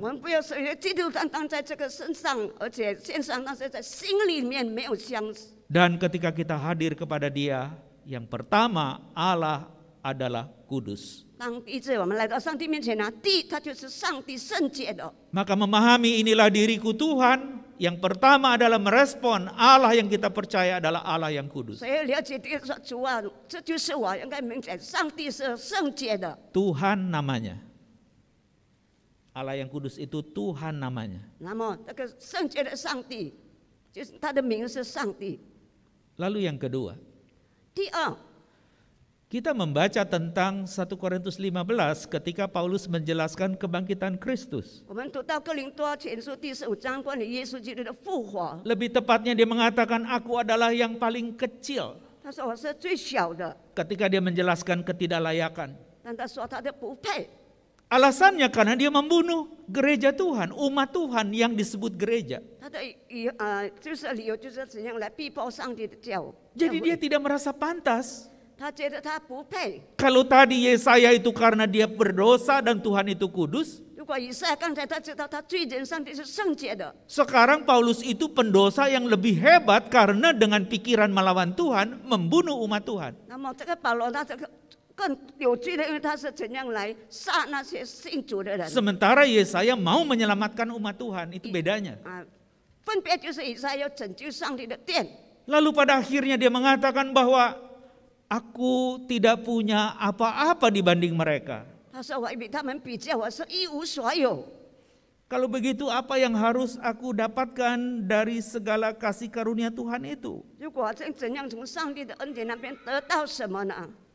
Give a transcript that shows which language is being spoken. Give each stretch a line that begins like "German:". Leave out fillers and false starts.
Chinese: 们不要是基督单单在这个身上，而且线上，但是在心里面没有相。
Indonesian: Dan ketika kita hadir kepada Dia, yang pertama Allah adalah kudus.
Chinese: 当第一次我们来到上帝面前呢，第一，他就是上帝圣洁的。
Indonesian: Maka memahami inilah diriku Tuhan, yang pertama adalah merespon Allah yang kita percaya adalah Allah yang kudus.
Chinese: 所以了解第一个说主啊，这就是我应该明白，上帝是圣洁的。
Indonesian: Tuhan namanya. Allah yang kudus itu Tuhan namanya.
Chinese: 那么那个圣洁的上帝，就是他的名是上帝。
Indonesian: Lalu yang kedua,
Chinese: 第二，
Indonesian: kita membaca tentang 1 Korintus 15 ketika Paulus menjelaskan kebangkitan Kristus.
Chinese: 我们读到哥林多前书第15章关于耶稣基督的复活，
Indonesian: Lebih tepatnya dia mengatakan aku adalah yang paling kecil.
Chinese: 他说我是最小的，
Indonesian: Ketika dia menjelaskan ketidaklayakan.
Chinese: 但他说他的不配。
Indonesian: Alasannya karena dia membunuh gereja Tuhan, umat Tuhan yang disebut gereja.
Chinese: 他的就是理由就是怎样来逼迫上帝的教。
Indonesian: Jadi dia tidak merasa pantas.
Chinese: 他觉得他不配。
Indonesian: Kalau tadi Yesaya itu karena dia berdosa dan Tuhan itu kudus,
Chinese: 如果以赛亚刚才他知道他罪人，上帝是圣洁的，
Indonesian: sekarang Paulus itu pendosa yang lebih hebat karena dengan pikiran melawan Tuhan membunuh umat Tuhan.
Chinese: 那么这个保罗他这个更有罪的，因为他是怎样来杀那些信主的人。
Indonesian: Sementara Yesaya mau menyelamatkan umat Tuhan, itu bedanya.
Chinese: 分别就是以赛亚要拯救上帝的殿。
Indonesian: Lalu pada akhirnya dia mengatakan bahwa aku tidak punya apa-apa dibanding mereka.
Chinese: 他说我比他们比较，我是一无所有。
Indonesian: Kalau begitu apa yang harus aku dapatkan dari segala kasih karunia Tuhan itu?
Chinese: 如果怎样从上帝的恩典那边得到什么呢？